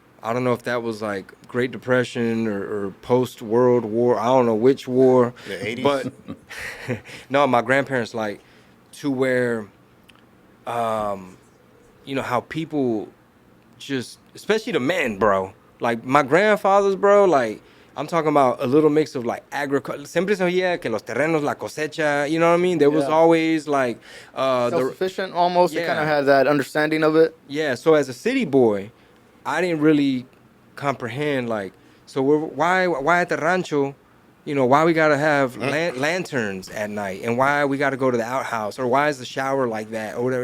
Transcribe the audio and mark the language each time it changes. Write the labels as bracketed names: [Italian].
[English] I don't know if that was like Great Depression or post World War. I don't know which war. The 80s? But no, my grandparents like to where, how people just, especially the men, bro. Like my grandfathers, bro. Like I'm talking about a little mix of like agriculture. [Spanish] Siempre se oía que los terrenos, la cosecha. [English] You know what I mean? There was always like Self-sufficient almost. They kind Yeah. of had that understanding of it. Yeah, so as a city boy, I didn't really comprehend like, so why at the rancho, why we gotta have lanterns at night, and why we gotta go to the outhouse, or why is the shower like that, or whatever.